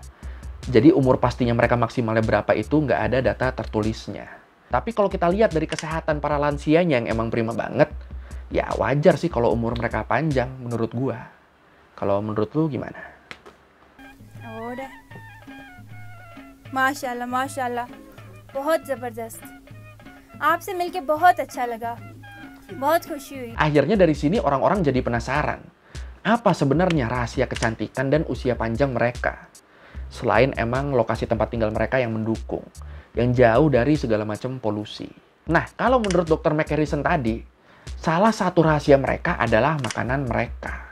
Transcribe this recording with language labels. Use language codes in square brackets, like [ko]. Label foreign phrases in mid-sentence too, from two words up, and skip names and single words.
[id] Jadi umur pastinya mereka maksimalnya berapa itu nggak ada data tertulisnya. Tapi kalau kita lihat dari kesehatan para lansianya yang emang prima banget, ya wajar sih kalau umur mereka panjang menurut gua. Kalau menurut lu gimana? Udah. [hi] माशाल्लाह माशाल्लाह बहुत ज़बरदस्त आपसे मिलके बहुत अच्छा लगा बहुत खुशी हुई. [id] Akhirnya dari sini orang-orang jadi penasaran. Apa sebenarnya rahasia kecantikan dan usia panjang mereka? Selain emang lokasi tempat tinggal mereka yang mendukung, yang jauh dari segala macam polusi. Nah, kalau menurut Dr. McHarrison tadi, salah satu rahasia mereka adalah makanan mereka.